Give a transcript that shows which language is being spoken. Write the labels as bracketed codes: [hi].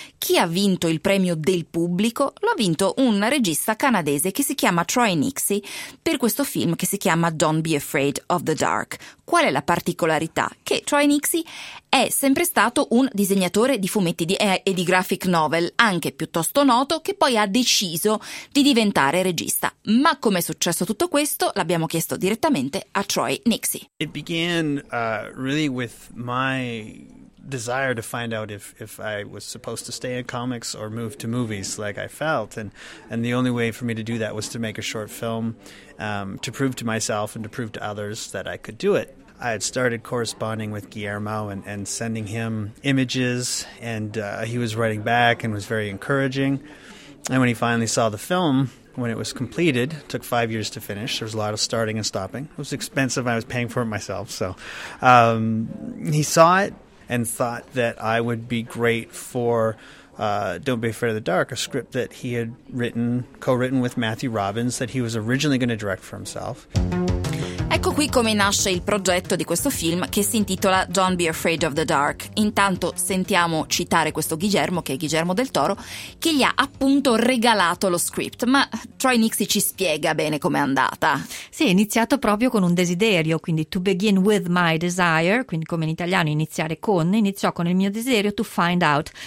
[it] Chi ha vinto il premio del pubblico? Lo ha vinto un regista canadese che si chiama Troy Nixie per questo film che si chiama Don't Be Afraid of the Dark. Qual è la particolarità? Che Troy Nixie è sempre stato un disegnatore di fumetti e di graphic novel, anche piuttosto noto, che poi ha deciso di diventare regista. Ma com'è successo tutto questo? L'abbiamo chiesto direttamente a Troy Nixie. [en] It began really with my desire to find out if I was supposed to stay in comics or move to movies like I felt, and the only way for me to do that was to make a short film to prove to myself and to prove to others that I could do it. I had started corresponding with Guillermo and sending him images, and he was writing back and was very encouraging. And when he finally saw the film, when it was completed, it took 5 years to finish. There was a lot of starting and stopping. It was expensive. I was paying for it myself. So he saw it and thought that I would be great for Don't Be Afraid of the Dark, a script that he had written, co-written with Matthew Robbins, that he was originally going to direct for himself. [it] Ecco qui come nasce il progetto di questo film che si intitola Don't Be Afraid of the Dark. Intanto sentiamo citare questo Guillermo, che è Guillermo del Toro, che gli ha appunto regalato lo script. Ma Troy Nixie ci spiega bene com'è andata. Sì, è iniziato proprio con un desiderio, quindi [en] to begin with my desire, [it] quindi come in italiano iniziare con, iniziò con il mio desiderio [en] to find out.